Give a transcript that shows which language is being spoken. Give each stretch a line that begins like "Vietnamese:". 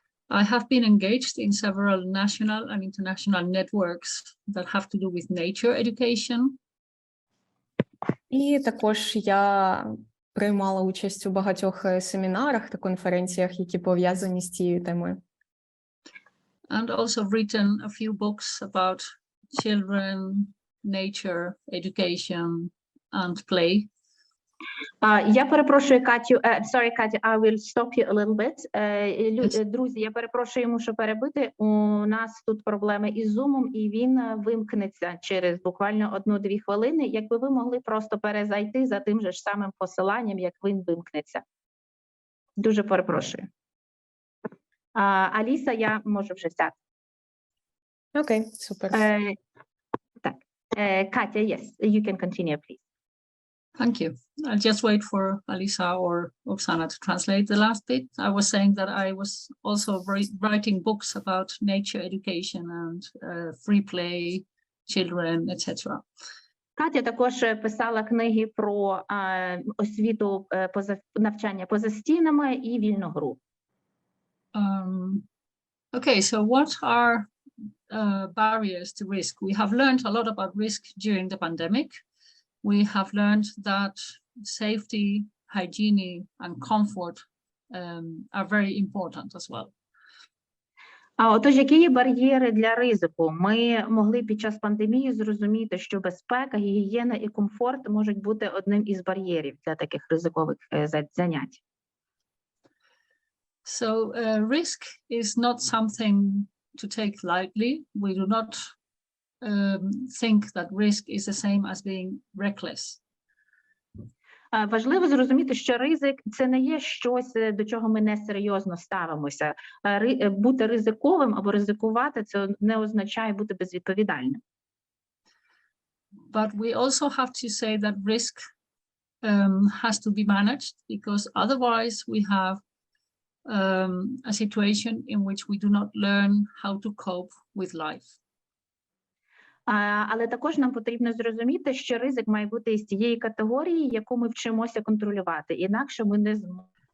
English: I have been engaged in several national and international networks that have to do with nature education.
Ukrainian: І також я приймала участь у багатьох семінарах та конференціях, які пов'язані з цією темою.
English: And also written a few books about children, nature, education and play.
Ukrainian: Я перепрошую, Катю.
English: Sorry, Катя, I will stop you a little bit.
Ukrainian: Друзі, я перепрошую, мушу перебити. У нас тут проблеми із Zoom, і він вимкнеться через буквально 1-2 хвилини. Якби ви могли просто перезайти за тим же ж самим посиланням, як він вимкнеться. Дуже перепрошую. Аліса, я можу вже взяти. Окей, супер. Так.
English: Катя, yes, you can continue, please. Thank you. I'll just wait for Alisa or Oksana to translate the last bit. I was saying that I was also writing books about nature education and free play, children, etc.
Ukrainian: Катя також писала книги про освіту, навчання поза стінами і вільну гру.
English: Okay, so what are barriers to risk? We have learned a lot about risk during the pandemic. We have learned that safety, hygiene, and comfort are very important as well.
Ukrainian: Отож, які є бар'єри для ризику? Ми могли під час пандемії зрозуміти, що безпека, гігієна і комфорт можуть бути одним із бар'єрів для таких ризикових занять.
English: So risk is not something to take lightly. We do not think that risk is the same as being reckless.
Ukrainian: Важливо зрозуміти, що ризик – це не є щось, до чого ми несерйозно ставимося. Бути ризиковим або ризикувати – це не означає бути безвідповідальним.
English: But we also have to say that risk has to be managed, because otherwise we have a situation in which we do not learn how to cope with life.
Ukrainian: Але також нам потрібно зрозуміти, що ризик має бути із тієї категорії, яку ми вчимося контролювати, інакше ми не зможемо.